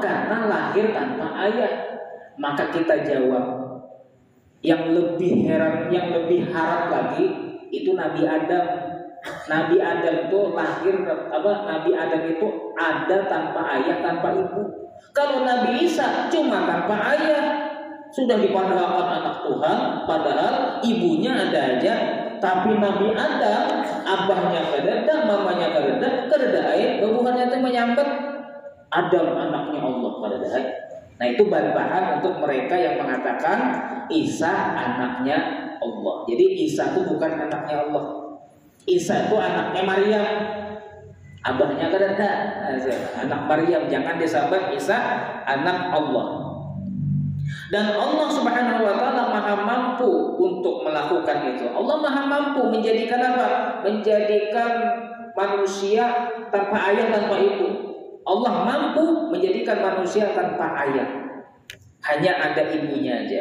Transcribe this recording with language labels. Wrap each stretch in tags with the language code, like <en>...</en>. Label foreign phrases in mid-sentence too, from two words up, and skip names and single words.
<id>Karena lahir tanpa ayah. Maka kita jawab, yang lebih heran, yang lebih harap lagi itu Nabi Adam. Nabi Adam itu lahir Nabi Adam itu ada tanpa ayah, tanpa ibu. Kalau Nabi Isa cuma tanpa ayah, sudah dipadahkan anak Tuhan, padahal ibunya ada aja.</id> <bjn>Tapi Nabi Adam, abahnya kadada, mamanya kadada air, babuhannya itu menyambat Adam anaknya Allah kadada air.</bjn> <id>Nah itu bantahan untuk mereka yang mengatakan Isa anaknya Allah. Jadi Isa itu bukan anaknya Allah. Isa itu anaknya Maryam.</id> <bjn>Abahnya kadada, anak Maryam. Jangan disabat Isa anak Allah.</bjn> <id>Dan Allah</id> <ar>Subhanahu wa taala</ar> <id>Maha mampu untuk melakukan itu. Allah Maha mampu menjadikan apa? Menjadikan manusia tanpa ayah, tanpa ibu. Allah mampu menjadikan manusia tanpa ayah. Hanya ada ibunya aja.</id>